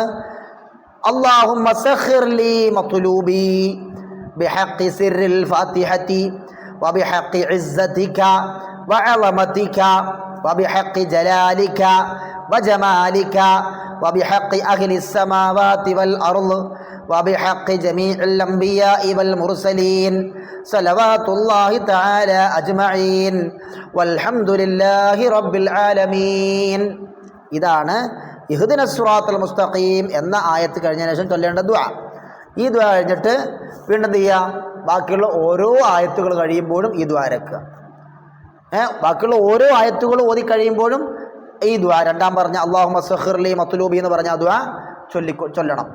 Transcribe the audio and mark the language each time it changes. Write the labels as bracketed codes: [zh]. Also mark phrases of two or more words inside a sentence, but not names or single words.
[ar] اللهم سخر لي مطلوبي بحق سر الفاتحة وبحق عزتك وعظمتك وبحق جلالك وجمالك وبحق أهل السماوات والأرض وبحق جميع الأنبياء والمرسلين صلوات الله تعالى أجمعين والحمد لله رب العالمين. [ml] ഇതാണ് [ar] اهدنا الصراط المستقيم [ml] എന്ന ആയത്ത് കഴിഞ്ഞതിന് ശേഷം ചൊല്ലേണ്ട ദുആ. ഈ ദുആ കഴിഞ്ഞിട്ട് വീണ്ടും എന്ത് ചെയ്യുക? ബാക്കിയുള്ള ഓരോ ആയത്തുകൾ കഴിയുമ്പോഴും ഈ ദുആ ഇറക്കുക. ബാക്കിയുള്ള ഓരോ ആയത്തുകൾ ഓതി കഴിയുമ്പോഴും ഈ ദുആ രണ്ടാം പറഞ്ഞ [ar] اللهم سخر لي مطلوبي [ml] എന്ന് പറഞ്ഞ ആ ദുആ ചൊല്ലണം.